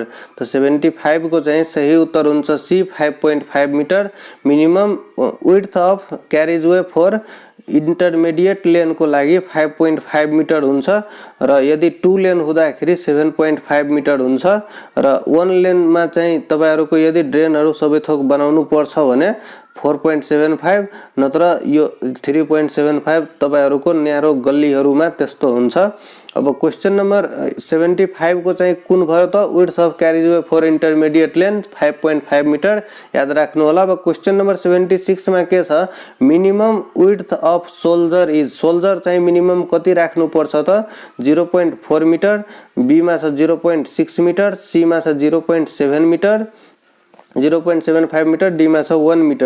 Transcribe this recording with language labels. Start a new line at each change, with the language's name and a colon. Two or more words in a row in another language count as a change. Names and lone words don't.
Nepali: तो 75 को चाहिँ सही उत्तर हुन्छ c 5.5 मिटर
English: minimum width of carriageway for intermediate lane
Nepali: को लागि 5.5 मिटर हुन्छ र यदि 2 लेन हुँदाखेरि 7.5 मिटर हुन्छ र 1 लेन मा चाहिँ तपाईहरुको यदि ड्रेनहरु सबै थोक बनाउनु पर्छ भने 4.75 नत्र यो 3.75 तपाईहरुको न्यारो गल्लीहरुमा त्यस्तो हुन्छ। अब
English: question number
Nepali: 75 को चाहिँ कुन भयो त
English: width of carriageway for intermediate lane
Nepali: 5.5 मिटर याद राख्नु होला। अब
English: question number
Nepali: 76 मा के छ
English: minimum width of soldier is soldier
Nepali: चाहिँ मिनिमम कति राख्नु पर्छ त 0.4 मिटर, बी मा छ 0.6 मिटर, सी मा छ 0.7 मिटर 0.75 मिटर, डी मा छ 1 मिटर।